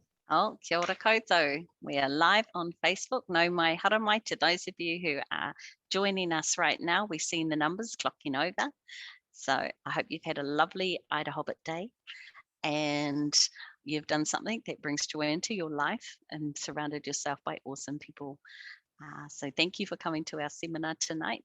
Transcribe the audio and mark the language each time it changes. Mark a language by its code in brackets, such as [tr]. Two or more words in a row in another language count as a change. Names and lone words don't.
[mi] Oh, kia ora koutou. [en] We are live on Facebook. [mi] No mai haramai [en] to those of you who are joining us right now. We've seen the numbers clocking over. So I hope you've had a lovely IDAHOBIT day and you've done something that brings joy into your life and surrounded yourself by awesome people. So thank you for coming to our seminar tonight.